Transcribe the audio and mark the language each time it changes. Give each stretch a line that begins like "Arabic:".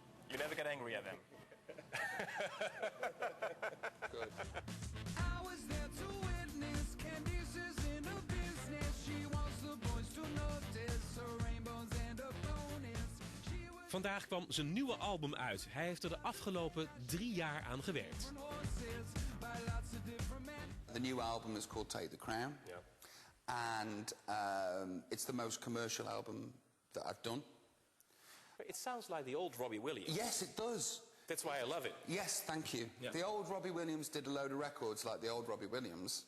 English: You never get angry at them. Good. I was there to witness Candice's in a business. She wants the boys to notice her rainbows and her bonus.
Dutch: Vandaag kwam zijn nieuwe album uit. Hij heeft er de afgelopen 3 jaar aan gewerkt.
English: The new album is called Take the Crown. Yeah. And it's the most commercial album that I've done. It sounds like the old Robbie Williams. Yes, it does. That's why I love it. Yes, thank you. Yeah. The old Robbie Williams did a load of records like the old Robbie Williams.